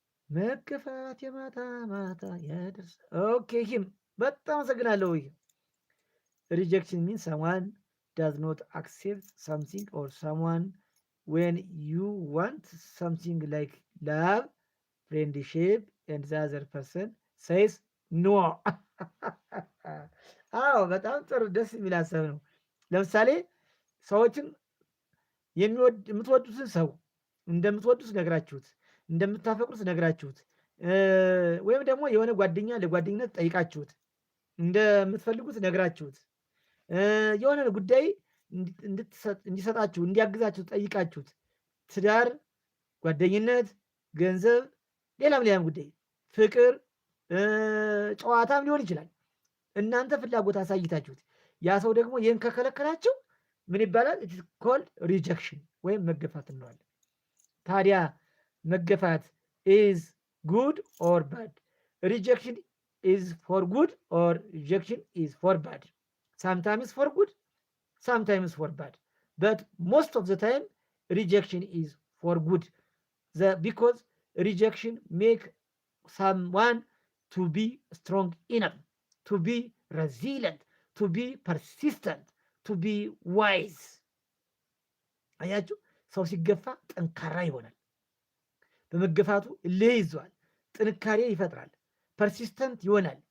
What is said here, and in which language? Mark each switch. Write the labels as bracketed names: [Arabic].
[Amharic] መገፋት የማታ ማታ ያደርስ። ኦኬ ሂም በጣም አመሰግናለሁ። [English] Rejection means someone does not accept something or someone when you want something like love, friendship, and the other person says no. [Amharic] አዎ በጣም ጥሩ ደስ የሚል ሀሳብ ነው። ለምሳሌ ሰዎችን የምትወዱትን ሰው እንደምትወዱት ነግራችሁት፣ እንደምታፈቅሩት ነግራችሁት፣ ወይም ደግሞ የሆነ ጓደኛ ለጓደኝነት ጠይቃችሁት እንደምትፈልጉት ነግራችሁት የሆነ ጉዳይ እንዲሰጣችሁ እንዲያግዛችሁ ጠይቃችሁት ትዳር፣ ጓደኝነት፣ ገንዘብ፣ ሌላም ጉዳይ ፍቅር፣ ጨዋታም ሊሆን ይችላል። እናንተ ፍላጎት አሳይታችሁት ያ ሰው ደግሞ ይህን ከከለከላችሁ ምን ይባላል? [English] ኢትስ ኮልድ ሪጀክሽን [Amharic] ወይም መገፋት እንለዋለን። ታዲያ መገፋት [English] ኢዝ ጉድ ኦር ባድ? ሪጀክሽን ኢዝ ፎር ጉድ ኦር ሪጀክሽን ኢዝ ፎር ባድ? Sometimes for good, sometimes for bad, but most of the time rejection is for good, because rejection make someone to be strong enough, to be resilient, to be persistent, to be wise. [Amharic] አያችሁ፣ ሰው ሲገፋ ጠንካራ ይሆናል። በመገፋቱ እልህ ይዟል፣ ጥንካሬ ይፈጥራል፣ ፐርሲስተንት ይሆናል፣